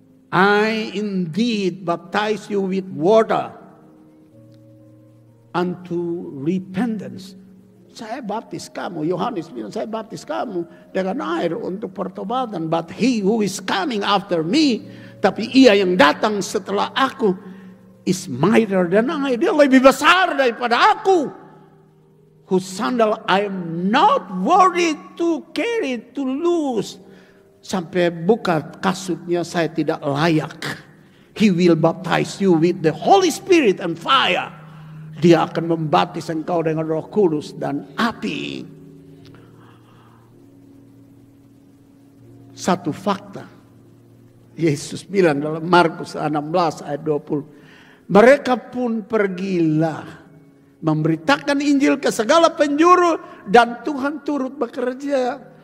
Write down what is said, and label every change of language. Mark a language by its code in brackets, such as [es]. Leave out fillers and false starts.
[en] I indeed baptize you with water unto repentance. [id] Saya baptis kamu, Yohanes bilang, saya baptis kamu dengan air untuk pertobatan. [en] But he who is coming after me, [id] tapi ia yang datang setelah aku, [en] is mightier than I. [id] Dia lebih besar daripada aku. [en] Whose sandal I am not worthy to carry, to lose. [id] Sampai buka kasutnya saya tidak layak. [en] He will baptize you with the Holy Spirit and fire. [id] Dia akan membaptis engkau dengan Roh Kudus dan api. Satu fakta. Yesus bilang dalam Markus 16 ayat 20. Mereka pun pergilah memberitakan Injil ke segala penjuru dan Tuhan turut bekerja.